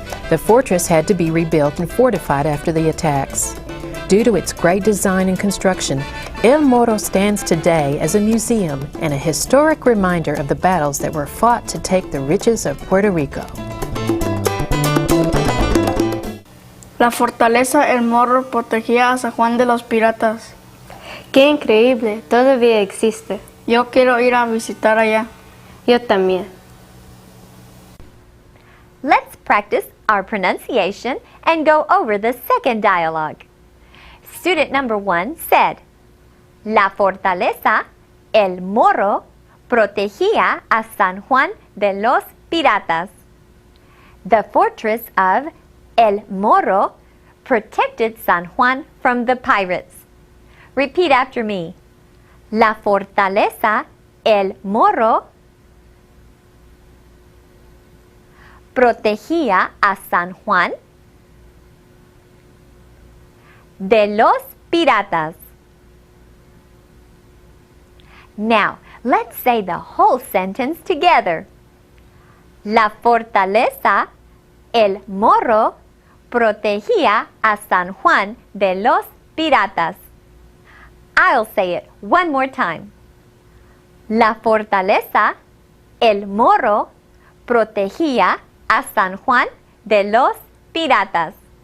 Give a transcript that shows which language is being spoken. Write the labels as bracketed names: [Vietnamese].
[English] The fortress had to be rebuilt and fortified after the attacks. Due to its great design and construction, El Morro stands today as a museum and a historic reminder of the battles that were fought to take the riches of Puerto Rico. [Spanish] La fortaleza El Morro protegía a San Juan de los piratas. ¡Qué increíble! Todavía existe. Yo quiero ir a visitar allá. Yo también. [English] Let's practice our pronunciation and go over the second dialogue. Student number 1 said, [Spanish] La fortaleza, El Morro, protegía a San Juan de los piratas. [English] The fortress of El Morro protected San Juan from the pirates. Repeat after me. [Spanish] La fortaleza, El Morro, protegía a San Juan de los piratas. [English] Now, let's say the whole sentence together. [Spanish] La fortaleza, el Morro, protegía a San Juan de los piratas. [English] I'll say it one more time. [Spanish] La fortaleza, el Morro, protegía a San Juan de los piratas.